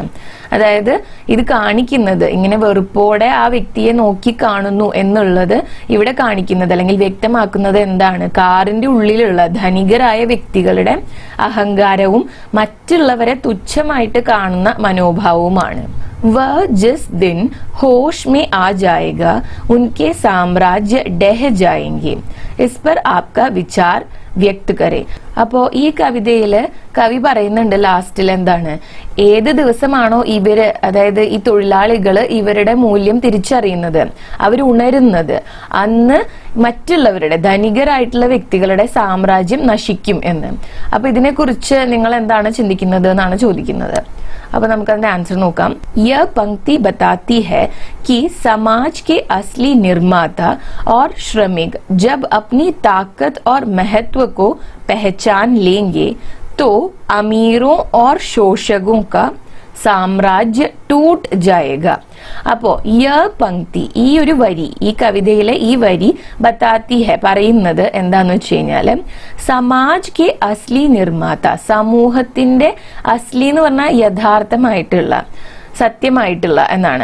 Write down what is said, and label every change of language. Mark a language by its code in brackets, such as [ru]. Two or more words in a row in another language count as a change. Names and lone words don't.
[ml] അതായത് ഇത് കാണിക്കുന്നത്, ഇങ്ങനെ വെറുപ്പോടെ ആ വ്യക്തിയെ നോക്കി കാണുന്നു എന്നുള്ളത് ഇവിടെ കാണിക്കുന്നത് അല്ലെങ്കിൽ വ്യക്തമാക്കുന്നത് എന്താണ്, കാറിന്റെ ഉള്ളിലുള്ള ധനികരായ വ്യക്തികളുടെ അഹങ്കാരവും മറ്റുള്ളവരെ തുച്ഛമായിട്ട് കാണുന്ന മനോഭാവവുമാണ്. [hi] वह जिस दिन होश में आ जाएगा उनके साम्राज्य डह जाएंगे. इस पर आपका विचार व्यक्त करें. [ml] അപ്പോ ഈ കവിതയില് കവി പറയുന്നുണ്ട് ലാസ്റ്റിൽ എന്താണ്, ഏത് ദിവസമാണോ ഇവര്, അതായത് ഈ തൊഴിലാളികള് ഇവരുടെ മൂല്യം തിരിച്ചറിയുന്നത്, അവർ ഉണരുന്നത്, അന്ന് മറ്റുള്ളവരുടെ, ധനികരായിട്ടുള്ള വ്യക്തികളുടെ സാമ്രാജ്യം നശിക്കും എന്ന്. അപ്പൊ ഇതിനെക്കുറിച്ച് നിങ്ങൾ എന്താണ് ചിന്തിക്കുന്നത് എന്നാണ് ചോദിക്കുന്നത്. അപ്പൊ നമുക്ക് അതിന്റെ ആൻസർ നോക്കാം. [hi] യह पंक्ति बताती है कि समाज के असली निर्माता और श्रमिक जब अपनी ताकत और महत्व को पहचान लेंगे तो अमीरों और शोषकों का साम्राज्य टूट जाएगा. [ml] അപ്പോ [hi] यह पंक्ति, [ml] ഈ ഒരു വരി, ഈ കവിതയിലെ ഈ വരി [hi] बताती है, [ml] പറയുന്നത് എന്താന്ന് വെച്ച് കഴിഞ്ഞാല് [hi] समाज के असली निर्माता, [ml] സമൂഹത്തിന്റെ അസ്ലി എന്ന് പറഞ്ഞാൽ യഥാർത്ഥമായിട്ടുള്ള, സത്യമായിട്ടുള്ള എന്നാണ്.